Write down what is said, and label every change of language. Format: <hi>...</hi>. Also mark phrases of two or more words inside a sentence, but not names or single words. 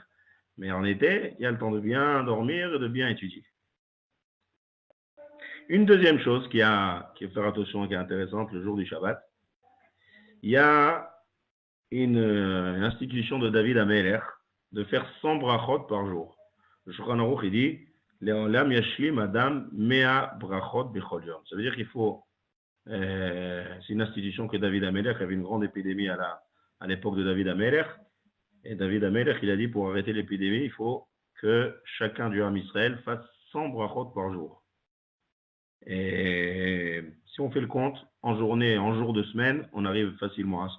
<fr>Mais en été, il y a le temps de bien dormir et de bien étudier. Une deuxième chose qu'il faut faire attention et qui est intéressante le jour du Shabbat, il y a une institution de David Amelech de faire 100 brachot par jour. Le Shulchan Aruch, il dit</fr> <he>לעולם ישלים אדם מאה ברכות בכל יום.</he> <fr>Ça veut dire qu'il faut, c'est une institution que David Amelech avait une grande épidémie à l'époque de David Amelech. Et David Amelech, il a dit pour arrêter l'épidémie, il faut que chacun du</fr> <he>עם ישראל</he> <fr>fasse 100 brachot par jour. Et si on fait le compte, en journée, en jour de semaine, on arrive facilement à 100.</fr>